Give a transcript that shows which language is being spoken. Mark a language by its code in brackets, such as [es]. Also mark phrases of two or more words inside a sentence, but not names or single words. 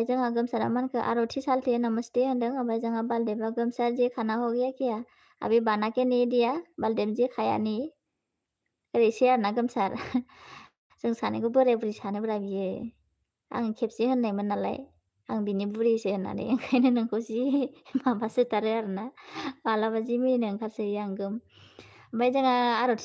[brx] जोंहा गोमसारा मानखो आरती साल्थे नमस्ते होनदों ओमफ्राय जोंहा बालदेबा गोमसार जी [hi] खाना हो गया क्या अभी बना के नहीं दिया बालदेब जी खाया नहीं [brx] ओरैसो आरोना गोमसार जों सानैखौ बोराय बुरि सानोब्रा बियो आं खेबसे होननायमोन नालाय आं बिनि बुरैसो होननानै ओंखायनो नोंखौ जि माबासोथारो आरोना मालाबा जि मिनिनो ओंखारसोयो आं गोम ओमफ्राय जोंहा आरती